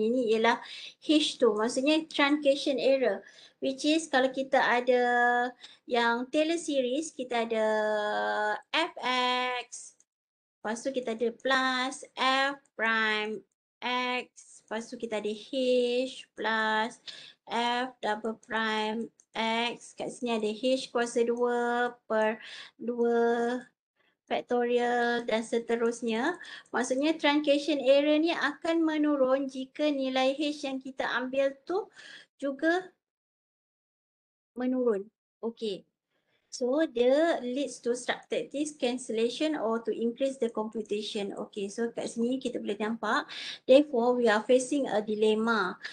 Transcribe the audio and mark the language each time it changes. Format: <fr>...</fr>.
<ms>Ini ialah H tu, maksudnya truncation error,</ms> <en>which is</en> <ms>kalau kita ada yang Taylor series, kita ada fx, lepas tu kita ada plus f prime x, lepas tu kita ada H plus f double prime X, kat sini ada H kuasa 2 per 2 factorial dan seterusnya. Maksudnya truncation error ni akan menurun jika nilai H yang kita ambil tu juga menurun. Okay.</ms> <en>So, dia leads to subtractive cancellation or to increase the computation.</en> <ms>Okay, so kat sini kita boleh nampak.</ms> <en>Therefore, we are facing a dilemma.</en>